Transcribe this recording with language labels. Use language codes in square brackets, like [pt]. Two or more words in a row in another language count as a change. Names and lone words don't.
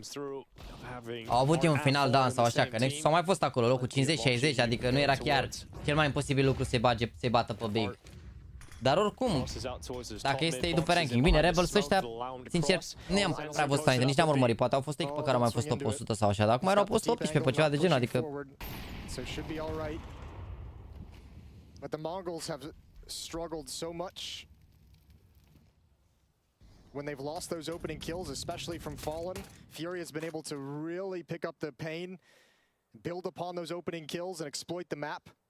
[ro] Au avut un final dan sau așa, că Nexus a mai fost acolo, locul 50-60, adică nu era chiar cel mai imposibil lucru să-i bată pe Big. Dar oricum, dacă este după ranking, bine, Rebels ăștia, sincer, nu i-am prea văzut înainte, nici n-am urmărit, poate au fost echipă care au mai fost top 100 sau așa, dar acum erau post 18 pe ceva de genul, adică... [en] So it should be all right. But the Mongols have struggled so much when they've lost those opening kills, especially from Fallen. Fury has been able to really pick up the pain, build upon those opening kills, and exploit the map.